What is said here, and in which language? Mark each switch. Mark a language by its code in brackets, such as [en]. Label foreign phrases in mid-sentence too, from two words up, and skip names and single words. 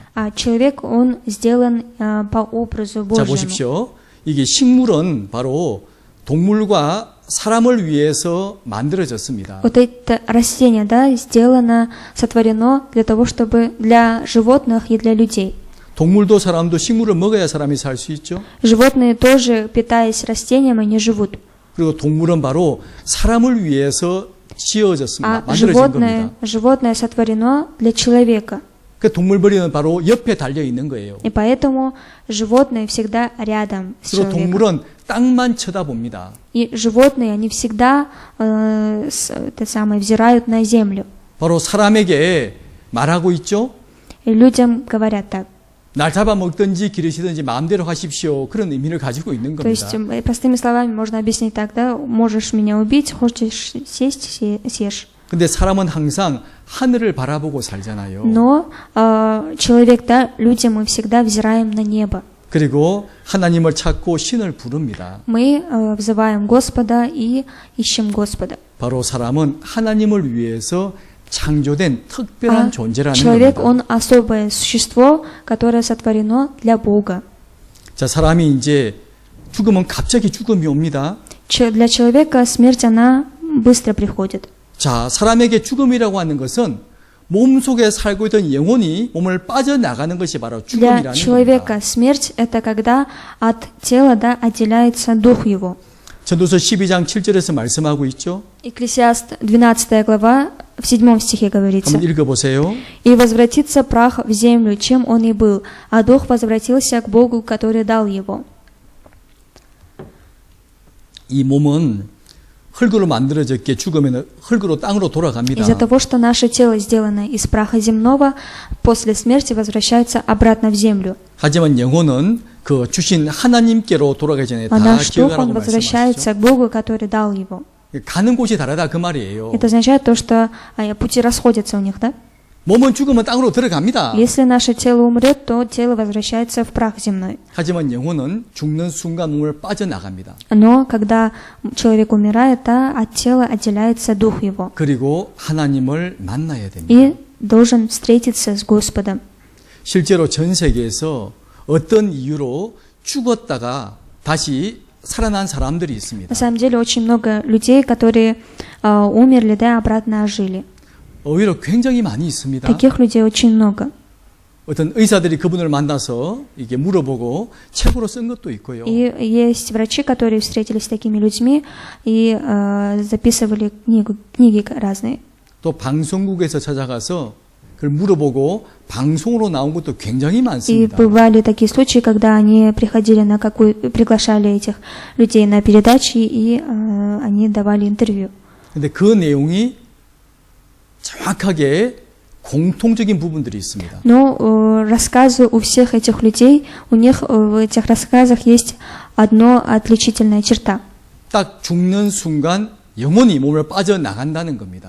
[ru] А человек, он сделан по образу [ko] 자, [ru] Божьему. [ko] 보십시오. 이게 식물은 바로 동물과 사람을 위해서 만들어졌습니다. [ru] Вот это растение, да, сделано, сотворено для того, чтобы для животных и для людей. [ko] 동물도 사람도 식물을 먹어야 사람이 살 수 있죠. [ru] Животные тоже, питаясь растением, они живут. [ko] 그리고 동물은 바로 사람을 위해서 지어졌습니다. [ru] А [ko] 만들어진 겁니다. [ru] животное сотворено для человека. [ko] 그 동물벌이는 바로 옆에 달려 있는 거예요. [ru] И поэтому животные всегда рядом с [ko] 그리고 [ru] человеком. [ko] 동물은 땅만 쳐다봅니다. [ru] И животные, они всегда взирают на землю. [ko] 바로 사람에게 말하고 있죠. [ru] И людям говорят так. [ko] 날 잡아먹든지 기르시든지 마음대로 하십시오. 그런 의미를 가지고 있는 [ru] То [ko] 겁니다. [ru] есть, простыми словами можно объяснить так, да, можешь меня убить, хочешь сесть, съешь. [ko] 근데 사람은 항상 하늘을 바라보고 살잖아요. [ru] Но человек, да, люди, мы всегда взираем на небо. [ko] 그리고 하나님을 찾고 신을 부릅니다. [ru] Мы взываем Господа и ищем Господа. [ko] 바로 사람은 하나님을 위해서 창조된 특별한 [ru] А [ko] 존재라는 [ru] человек, [ko] 겁니다. [ru] он особое существо, которое сотворено для Бога. [ko] 자, 사람이 이제 죽으면 갑자기 죽음이 옵니다. [ru] Для человека смерть, она быстро приходит. [ko] 자, 사람에게 죽음이라고 하는 것은 몸속에 살고 있던 영혼이 몸을 빠져나가는 것이 바로 [ru] Для [ko] 죽음이라는 [ru] человека [ko] 겁니다. [ru] смерть – это когда от тела, да, отделяется дух его. [ko] 전도서 12장 7절에서 말씀하고 있죠. [ru] Экклесиаст 12 глава, в 7 стихе говорится. [ko] 한번 읽어보세요. [ru] «И возвратится прах в землю, чем он и был, а дух возвратился к Богу, который дал его». [ko] 이 몸은 흙으로 만들어졌기에 죽으면 흙으로 땅으로 돌아갑니다. [ru] Из-за того, что наше тело сделано из праха земного, после смерти возвращается обратно в землю. [ko] 하지만 영혼은 그 주신 하나님께로 돌아가기 전에 [ru] А [ko] 다 [ru] наш дух, [ko] 기억하라고 [ru] он возвращается [ko] 말씀하시죠. [ru] к Богу, который дал его. [ko] 가는 곳이 다르다 그 말이에요. [ru] Это означает то, что пути расходятся у них, да? [ko] 몸은 죽으면 땅으로 들어갑니다. [ru] Если наше тело умрет, то тело возвращается в прах земной. [ko] 하지만 영혼은 죽는 순간 몸을 빠져나갑니다. [ru] Но когда человек умирает, да, от тела отделяется дух его. [ko] 그리고 하나님을 만나야 됩니다. [ru] И должен встретиться с Господом. [ko] 실제로 전 세계에서 어떤 이유로 죽었다가 다시 살아난 사람들이 있습니다. [ru] На самом деле очень много людей, которые умерли, да, обратно ожили. [ko] 오히려 굉장히 많이 있습니다. [ru] Таких людей очень много. [ko] 어떤 의사들이 그분을 만나서 이게 물어보고 책으로 쓴 것도 있고요. [ru] И есть врачи, которые встретились с такими людьми и записывали книги разные. [ko] 또 방송국에서 찾아가서 그걸 물어보고 방송으로 나온 것도 굉장히 [ru] И [ko] 많습니다. [ru] бывали такие случаи, когда они приходили приглашали этих людей на передачи, и они давали интервью. [ko] 근데 그 내용이 정확하게 공통적인 부분들이 있습니다. [ru] Но рассказы у всех этих людей, у них в этих рассказах есть одна отличительная черта. [ko] 딱 죽는 순간 영혼이 몸을 빠져나간다는 겁니다.